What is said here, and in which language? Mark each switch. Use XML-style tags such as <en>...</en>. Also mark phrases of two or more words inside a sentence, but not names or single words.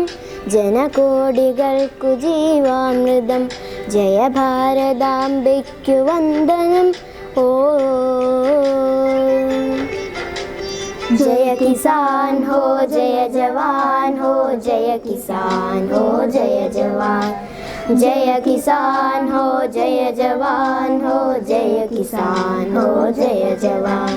<ml>ജനകോടികൾക്കു ജീവാമൃതം ജയ ഭാരതാംബയ്ക്കു വന്ദനം.</ml> <hi>ओ जय किसान हो जय जवान हो जय किसान हो जय जवान. जय किसान हो जय जवान हो जय किसान हो जय जवान.</hi>